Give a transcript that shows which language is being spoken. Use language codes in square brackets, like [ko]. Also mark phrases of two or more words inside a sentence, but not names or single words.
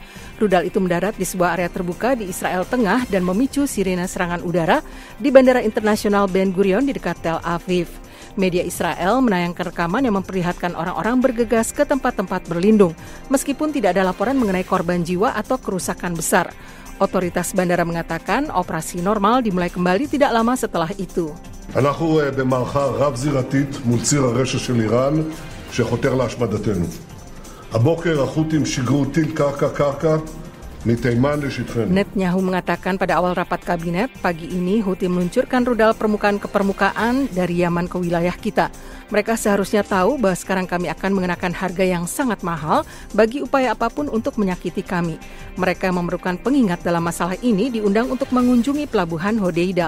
[id] Rudal itu mendarat di sebuah area terbuka di Israel Tengah dan memicu sirene serangan udara di Bandara Internasional Ben Gurion di dekat Tel Aviv. Media Israel menayangkan rekaman yang memperlihatkan orang-orang bergegas ke tempat-tempat berlindung, meskipun tidak ada laporan mengenai korban jiwa atau kerusakan besar. Otoritas bandara mengatakan operasi normal dimulai kembali tidak lama setelah itu. [he] אנחנו במערכה רב-זירתית מול ציר הרשע של איראן שחותר להשמדתנו. הבוקר החות'ים שיגרו טיל קרקע מתימן לשטחנו. [id] Netanyahu mengatakan pada awal rapat kabinet, pagi ini Houthi meluncurkan rudal permukaan ke permukaan dari Yaman ke wilayah kita. Mereka seharusnya tahu bahwa sekarang kami akan mengenakan harga yang sangat mahal bagi upaya apapun untuk menyakiti kami. Mereka memerlukan pengingat dalam masalah ini diundang untuk mengunjungi pelabuhan Hodeida.